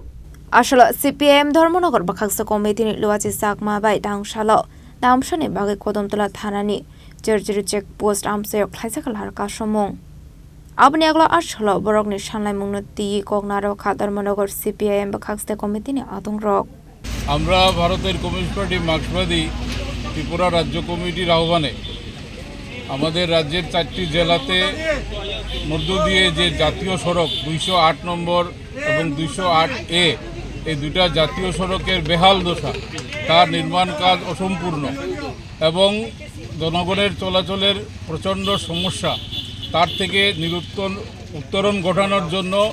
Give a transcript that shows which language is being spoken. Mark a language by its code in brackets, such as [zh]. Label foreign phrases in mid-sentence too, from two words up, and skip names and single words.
[trp] Ashala CPM Dharmanagar Bakhaksa Committee ni Luachi Sakma bai Tangshala Damshani Bagi Kodamtola Thanani Jerzeri Checkpost Amsayok Khaisakal Harka Shomong Abni Agla Ashala Borok Nishanlai Munati Kognaro Dharmanagar CPM Bakhakste Committee ni Adongrok. [bn] আমরা ভারতের কমিউনিস্ট পার্টি মার্ক্সবাদী ত্রিপুরা রাজ্য কমিটির আহ্বানে আমাদের রাজ্যের 4টি জেলাতে মধ্য দিয়ে যে জাতীয় সড়ক 208 নম্বর এবং 208A এই দুটো জাতীয় সড়কের বেহাল দশা তার নির্মাণ কাজ অসম্পূর্ণ এবং জনগণের চলাচলের প্রচণ্ড সমস্যা তার থেকে উত্তরণ ঘটানোর জন্য